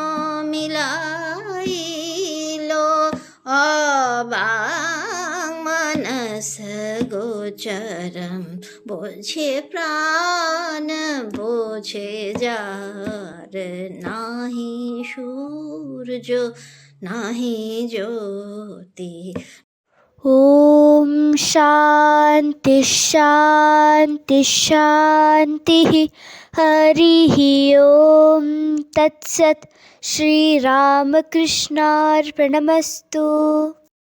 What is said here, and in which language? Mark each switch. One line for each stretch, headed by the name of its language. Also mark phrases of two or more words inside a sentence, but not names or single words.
Bangla: মিলাইল,
Sanskrit: অবাং মানস গোচরম,
Bangla: বোঝে প্রাণ বোঝে যার, নাহি সূর্য নাহি জ্যোতি।
Sanskrit: ॐ शान्ति शान्ति शान्तिः। हरिः ॐ तत्सत्। श्रीरामकृष्णार्पणमस्तु।